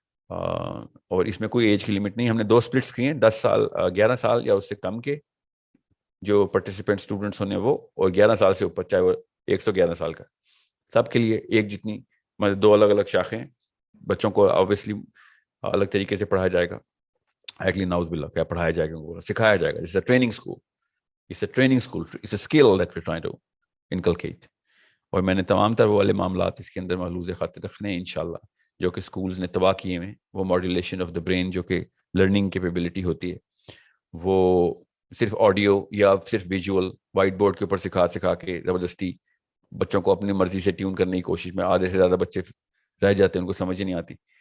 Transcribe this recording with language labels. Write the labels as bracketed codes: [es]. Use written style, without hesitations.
[ur] اور اس میں کوئی ایج کی لمٹ نہیں. ہم نے 2 سپلٹس کیے ہیں, 10 سال 11 سال یا اس سے کم کے جو پارٹیسپینٹ اسٹوڈنٹس ہونے وہ, اور 11 سال سے اوپر چاہے وہ 111 سال کا, سب کے لیے ایک جتنی, مطلب 2 الگ الگ شاخیں. بچوں کو آبویسلی الگ طریقے سے پڑھایا جائے گا, ایکچولی ناؤز باللہ کیا پڑھایا جائے گا, سکھایا جائے گا. [en] It's a training school, it's a skill that we're trying to inculcate. [ur] اور میں نے تمام تر وہ والے معاملات اس کے اندر محلوظ خاطر رکھنے ہیں انشاءاللہ جو کہ سکولز نے تباہ کیے ہیں. وہ ماڈولیشن آف دا برین جو کہ لرننگ کیپیبلٹی ہوتی ہے, وہ صرف آڈیو یا صرف ویژول وائٹ بورڈ کے اوپر سکھا کے زبردستی بچوں کو اپنی مرضی سے ٹیون کرنے کی کوشش میں آدھے سے زیادہ بچے رہ جاتے ہیں, ان کو سمجھ نہیں آتی.